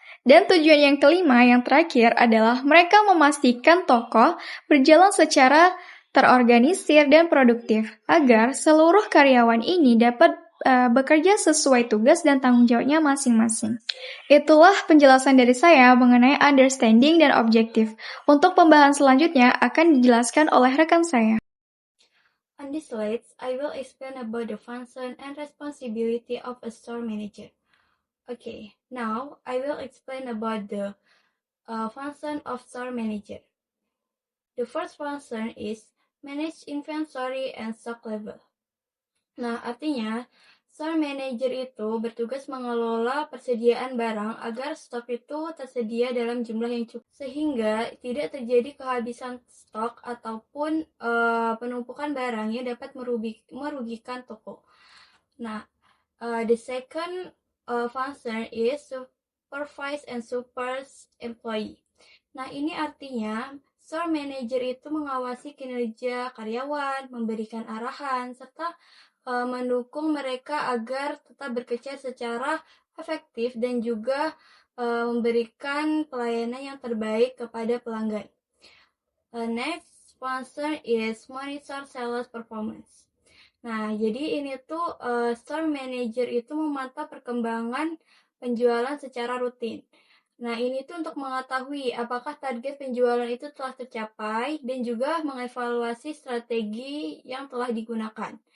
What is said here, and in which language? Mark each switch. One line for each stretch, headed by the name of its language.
Indonesian: Dan tujuan yang kelima, yang terakhir adalah mereka memastikan toko berjalan secara terorganisir dan produktif agar seluruh karyawan ini dapat bekerja sesuai tugas dan tanggung jawabnya masing-masing. Itulah penjelasan dari saya mengenai understanding dan objektif. Untuk pembahasan selanjutnya akan dijelaskan oleh rekan saya.
English: On this slide, I will explain about the function and responsibility of a store manager. Okay, now I will explain about the function of store manager. The first function is manage inventory and stock level.
Indonesian: Nah, artinya store manager itu bertugas mengelola persediaan barang agar stok itu tersedia dalam jumlah yang cukup sehingga tidak terjadi kehabisan stok ataupun penumpukan barang yang dapat merugikan toko.
English: Nah, the second function is supervise and support employee.
Indonesian: Nah, ini artinya store manager itu mengawasi kinerja karyawan, memberikan arahan, serta mendukung mereka agar tetap bekerja secara efektif dan juga memberikan pelayanan yang terbaik kepada pelanggan.
English: Next function is monitor sales performance.
Indonesian: Nah, jadi ini tuh store manager itu memantau perkembangan penjualan secara rutin. Nah, ini tuh untuk mengetahui apakah target penjualan itu telah tercapai dan juga mengevaluasi strategi yang telah digunakan.